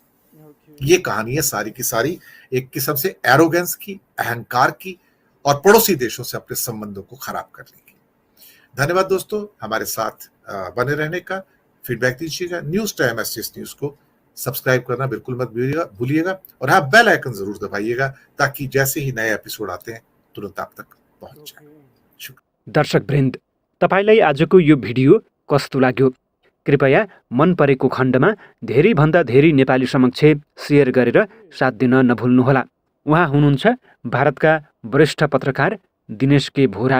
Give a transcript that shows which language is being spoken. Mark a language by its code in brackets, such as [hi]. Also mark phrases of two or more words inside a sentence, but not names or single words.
[hi] ये कहानी है सारी की सारी एक किस्म से एरोगेंस की, अहंकार की, और पड़ोसी देशों से अपने संबंधों को खराब करने की। धन्यवाद दोस्तों हमारे साथ बने रहने का। फीडबैक दीजिएगा। न्यूज टाइम एसटीएस न्यूज को सब्सक्राइब करना बिल्कुल मत भूलिएगा, और हाँ, [en] bell icon [hi] जरूर दबाइएगा, ताकि जैसे ही नए एपिसोड आते हैं तुरंत आप तक पहुंच जाए। [ne] दर्शकवृन्द, तपाईलाई आजको यो भिडियो कस्तो लाग्यो? कृपया मन परेको खण्डमा धेरैभन्दा धेरै नेपाली समक्ष सेयर गरेर साथ दिन नभुल्नुहोला। उहाँ हुनुहुन्छ भारतका वरिष्ठ पत्रकार दिनेश के भोरा।